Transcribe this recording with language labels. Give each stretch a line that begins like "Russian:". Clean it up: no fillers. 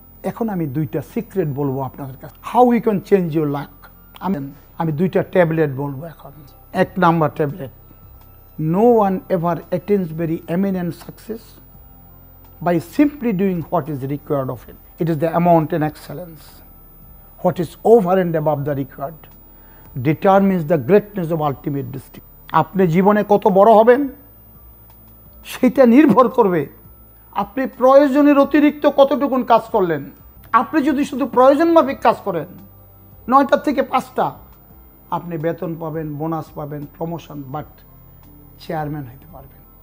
Bangla: এখন আমি 2টা সিক্রেট বলবো আপনাদের কাছে,
English: How you can change your luck.
Bangla: আমি 2টা ট্যাবলেট বলবো এখন। 1 number tablet,
English: No one ever attains very eminent success by simply doing what is required of it. It is the amount and excellence. What is over and above the required determines the greatness of ultimate destiny.
Bangla: আপনি জীবনে কত বড় হবেন সেটা নির্ভর করবে আপনি প্রয়োজনের অতিরিক্ত কতটুকুন কাজ করলেন। আপনি যদি শুধু প্রয়োজন মাফিক কাজ করেন, 9টা থেকে 5টা, আপনি বেতন পাবেন, বোনাস পাবেন, প্রমোশন, বাট চেয়ারম্যান হতে পারবেন।